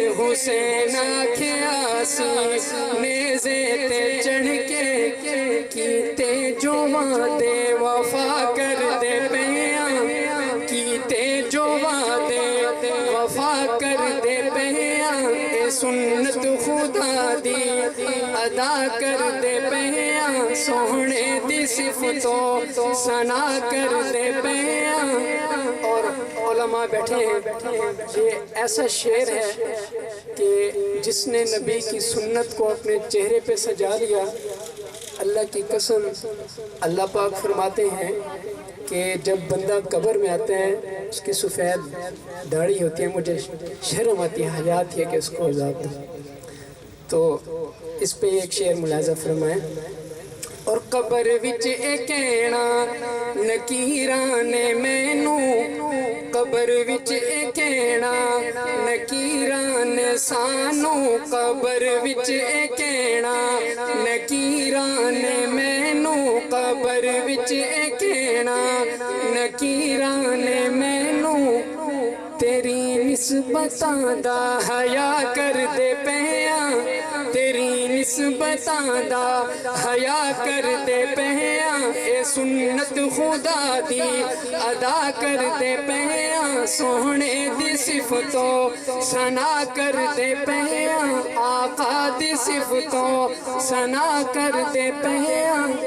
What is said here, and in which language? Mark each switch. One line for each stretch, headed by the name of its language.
Punjabi: حسین آکھیا سینے تے چڑھ کے، کیتے جو وعدے وفا کر دے پہیاں، کیتے جو وعدے وفا کر دے پہیاں، اے سنت خدا دی ادا کر دے پہیاں، سوہنے دی صفتوں ثنا کر دے پہیاں.
Urdu: اور علماء بیٹھے ہیں، یہ ایسا شعر ہے کہ جس نے نبی کی سنت کو اپنے چہرے پہ سجا لیا، اللہ کی قسم اللہ پاک فرماتے ہیں کہ جب بندہ قبر میں آتا ہے اس کی سفید داڑھی ہوتی ہے، مجھے شرم آتی ہے، حیات ہے کہ اس کو عذاب دوں. تو اس پہ ایک شعر ملاحظہ فرمائیں.
Punjabi: اور قبر وچ اے کہنا نکیراں نے مینوں، قبر وچ اے کہنا نکیراں نے سانوں، قبر وچ اے کہنا نکیراں نے مینوں، قبر وچ اے کہنا نکیراں نے مینوں، تیری نسبتاں دا حیا کر دے پہیاں، تیری نسبتاں دا حیا کردے پیاں اے سنت خدا دی ادا کردے پیاں سونے دی صفتوں ثنا کردے پیاں آقا دی صفتوں ثنا کردے پیاں۔